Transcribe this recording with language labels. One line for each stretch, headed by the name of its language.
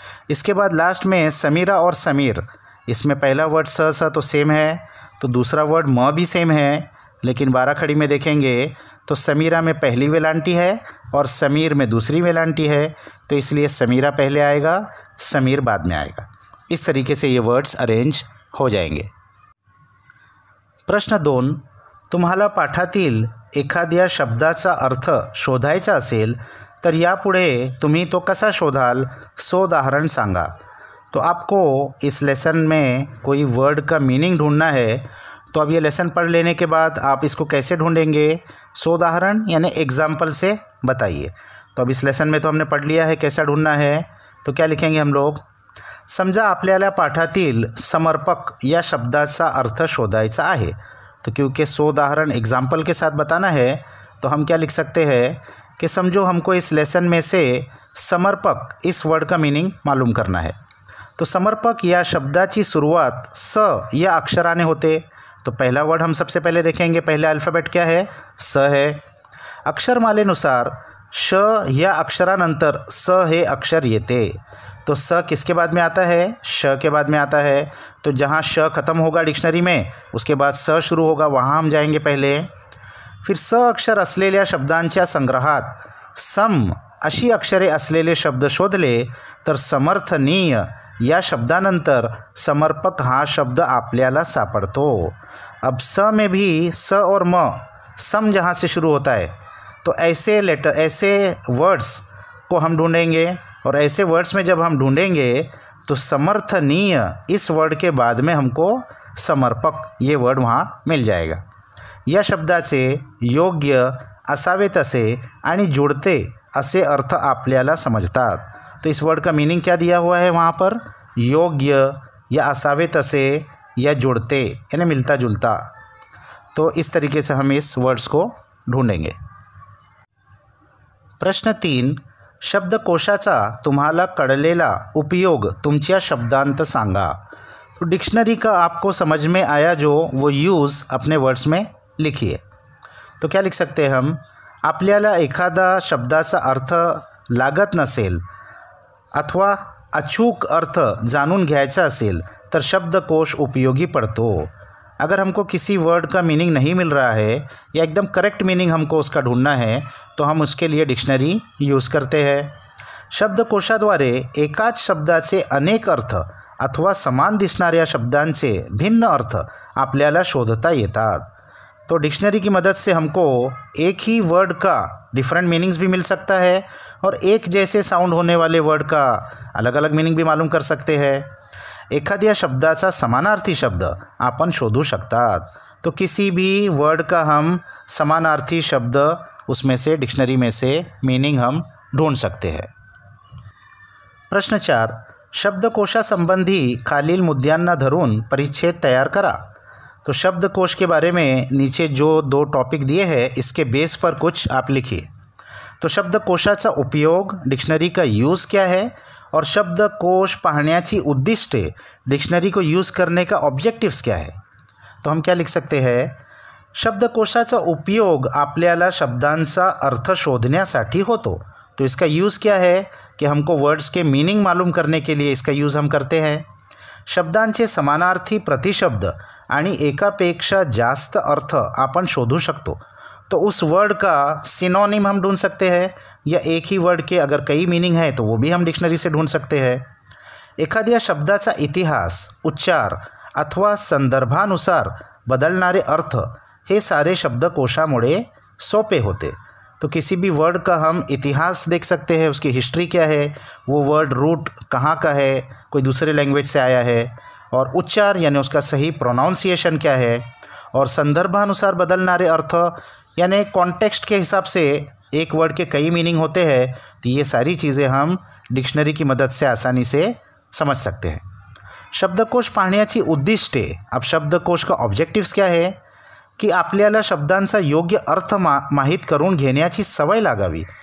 Hindi: इसके बाद लास्ट में समीरा और समीर, इसमें पहला वर्ड स तो सेम है, तो दूसरा वर्ड म भी सेम है, लेकिन 12 खड़ी में देखेंगे तो समीरा में पहली वेलांटी है और समीर में दूसरी वेलांटी है, तो इसलिए समीरा पहले आएगा, समीर बाद में आएगा। इस तरीके से ये वर्ड्स अरेंज हो जाएंगे।
Marathi: प्रश्न 2, तुम्हाला पाठातील एखाद्या शब्दाचा अर्थ शोधायचा असेल तर यापुढे तुम्ही तो कसा शोधाल, सो उदाहरण सांगा।
Hindi: तो आपको इस लेसन में कोई वर्ड का मीनिंग ढूंढना है। तो अब ये लेसन पढ़ लेने के बाद आप इसको कैसे ढूंढेंगे, सो उदाहरण यानी एग्जाम्पल से बताइए। तो अब इस लेसन में तो हमने पढ़ लिया है कैसा ढूंढना है। तो क्या लिखेंगे हम लोग,
Marathi: समजा आपल्याला पाठातील समर्पक या शब्दाचा अर्थ शोधायचा आहे।
Hindi: तो क्योंकि सो उदाहरण एग्जाम्पल के साथ बताना है, तो हम क्या लिख सकते हैं कि समझो हमको इस लेसन में से समर्पक इस वर्ड का मीनिंग मालूम करना है।
Marathi: तो समर्पक या शब्दाची सुरुवात स या अक्षराने होते।
Hindi: तो पहला वर्ड हम सबसे पहले देखेंगे, पहला अल्फ़ाबेट क्या है, स है।
Marathi: अक्षरमालेनुसार श या अक्षरानंतर स हे अक्षर येते।
Hindi: तो स किसके बाद में आता है, श के बाद में आता है। तो जहाँ श खत्म होगा डिक्शनरी में, उसके बाद स शुरू होगा, वहाँ हम जाएंगे पहले।
Marathi: फिर स अक्षर असलेल्या शब्दांच्या संग्रहात सम अशी अक्षरे असलेले शब्द शोधले तर समर्थनीय या शब्दानंतर समर्पक हा शब्द आपल्याला सापडतो।
Hindi: अब स में भी स और म, सम जहाँ से शुरू होता है, तो ऐसे वर्ड्स को हम ढूंढेंगे, और ऐसे वर्ड्स में जब हम ढूंढेंगे तो समर्थनीय इस वर्ड के बाद में हमको समर्पक ये वर्ड वहाँ मिल जाएगा।
Marathi: या शब्दाचे योग्य, असावे तसे आणि जुळते असे अर्थ आपल्याला समजतात।
Hindi: तो इस वर्ड का मीनिंग क्या दिया हुआ है वहाँ पर, योग्य या असावे तसे या जुड़ते यानी मिलता जुलता। तो इस तरीके से हम इस वर्ड्स को ढूंढेंगे।
Marathi: प्रश्न 3, शब्दकोशाचा तुम्हाला कळलेला उपयोग तुमच्या शब्दांत सांगा।
Hindi: तो डिक्शनरी का आपको समझ में आया जो वो यूज़ अपने वर्ड्स में लिखिए। तो क्या लिख सकते हैं हम,
Marathi: आपल्याला एखादा शब्दाचा अर्थ लागत नसेल अथवा अचूक अर्थ जाणून घ्यायचा असेल तर शब्दकोश उपयोगी पड़तो।
Hindi: अगर हमको किसी वर्ड का मीनिंग नहीं मिल रहा है या एकदम करेक्ट मीनिंग हमको उसका ढूंढना है, तो हम उसके लिए डिक्शनरी यूज़ करते हैं।
Marathi: शब्दकोशाद्वारे एकाच शब्दाचे अनेक अर्थ अथवा समान दिसणाऱ्या शब्दांचे भिन्न अर्थ आपल्याला शोधता येतात।
Hindi: तो डिक्शनरी की मदद से हमको एक ही वर्ड का डिफरेंट मीनिंग्स भी मिल सकता है और एक जैसे साउंड होने वाले वर्ड का अलग अलग मीनिंग भी मालूम कर सकते हैं।
Marathi: एखाद्या शब्दाचा समानार्थी शब्द आपण शोधू शकतात।
Hindi: तो किसी भी वर्ड का हम समानार्थी शब्द उसमें से डिक्शनरी में से मीनिंग हम ढूंढ सकते हैं। प्रश्न 4,
Marathi: शब्दकोशासंबंधी खालील मुद्द्यांना धरून परिच्छेद तयार करा।
Hindi: तो शब्दकोश के बारे में नीचे जो 2 टॉपिक दिए हैं इसके बेस पर कुछ आप लिखिए। तो
Marathi: शब्दकोशाचा उपयोग,
Hindi: डिक्शनरी का यूज़ क्या है, और
Marathi: शब्दकोश पाहण्याची उद्दिष्टे,
Hindi: डिक्शनरी को यूज़ करने का ऑब्जेक्टिव्स क्या है। तो हम क्या लिख सकते हैं,
Marathi: शब्दकोशाचा उपयोग आपल्याला शब्दांचा अर्थ शोधण्यासाठी होतो।
Hindi: तो इसका यूज़ क्या है कि हमको वर्ड्स के मीनिंग मालूम करने के लिए इसका यूज़ हम करते हैं।
Marathi: शब्दांचे समानार्थी प्रतिशब्द आणि एकापेक्षा जास्त अर्थ आपण शोधू शकतो।
Hindi: तो उस वर्ड का सिनोनिम हम ढूंढ सकते हैं, या एक ही वर्ड के अगर कई मीनिंग है तो वो भी हम डिक्शनरी से ढूंढ सकते हैं।
Marathi: एखाद्या शब्दाचा इतिहास, उच्चार अथवा संदर्भानुसार बदलणारे अर्थ हे सारे शब्दकोशामुळे सोपे होते।
Hindi: तो किसी भी वर्ड का हम इतिहास देख सकते हैं, उसकी हिस्ट्री क्या है, वो वर्ड रूट कहाँ का है, कोई दूसरे लैंग्वेज से आया है, और उच्चार यानी उसका सही प्रोनाउंसिएशन क्या है, और
Marathi: संदर्भानुसार बदलणारे अर्थ
Hindi: यानी कॉन्टेक्स्ट के हिसाब से एक वर्ड के कई मीनिंग होते हैं। तो ये सारी चीज़ें हम डिक्शनरी की मदद से आसानी से समझ सकते हैं।
Marathi: शब्दकोश पाहण्याची उद्दिष्टे,
Hindi: अब शब्दकोश का ऑब्जेक्टिव्स क्या है की
Marathi: आपल्याला शब्दांचा योग्य अर्थ माहीत करून घेण्याची सवय लागावी।